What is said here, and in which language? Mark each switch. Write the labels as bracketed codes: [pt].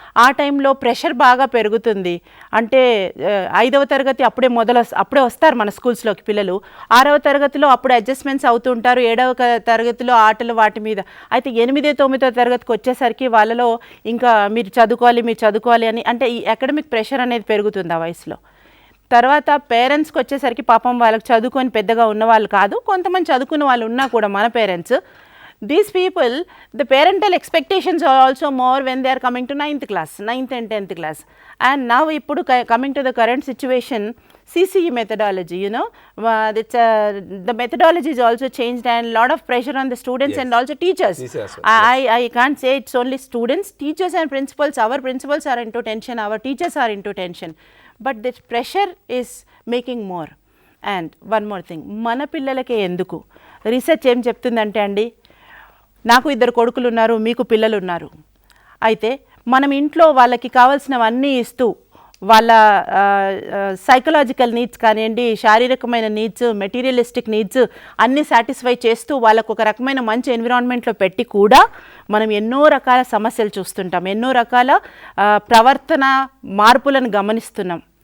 [te] ఆ టైంలో ప్రెషర్ బాగా పెరుగుతుంది. అంటే 5వ తరగతి అప్పుడే వస్తారు మన స్కూల్స్లోకి పిల్లలు. 6వ తరగతిలో అప్పుడు అడ్జస్ట్మెంట్స్ అవుతుంటారు. 7వ తరగతిలో ఆటలు వాటి మీద. అయితే 8, 9వ తరగతికి వచ్చేసరికి వాళ్ళలో ఇంకా మీరు చదువుకోవాలి అని, అంటే ఈ అకాడమిక్ ప్రెషర్ అనేది పెరుగుతుంది ఆ వయసులో. తర్వాత పేరెంట్స్కి వచ్చేసరికి పాపం వాళ్ళకి చదువుకొని పెద్దగా ఉన్నవాళ్ళు కాదు, కొంతమంది చదువుకున్న వాళ్ళు ఉన్నా కూడా మన parents, [en] these people, the parental expectations are also more when they are coming to 9th and 10th class. And now ippudu coming to the current situation, CCE methodology, the methodology is also changed, and lot of pressure on the students, yes, and also teachers. I can't say it's only students, teachers and principals. Our principals are into tension, our teachers are into tension, but the pressure is making more. And one more thing, [te] mana pillalake enduku research em cheptundante andi, నాకు 2 కొడుకులు ఉన్నారు, మీకు పిల్లలు ఉన్నారు. అయితే మనం ఇంట్లో వాళ్ళకి కావాల్సినవన్నీ ఇస్తూ వాళ్ళ సైకలాజికల్ నీడ్స్ కానివ్వండి, శారీరకమైన నీడ్స్, మెటీరియలిస్టిక్ నీడ్స్ అన్నీ సాటిస్ఫై చేస్తూ వాళ్ళకు ఒక రకమైన మంచి ఎన్విరాన్మెంట్లో పెట్టి కూడా మనం ఎన్నో రకాల సమస్యలు చూస్తుంటాం, ఎన్నో రకాల ప్రవర్తన మార్పులను గమనిస్తున్నాం.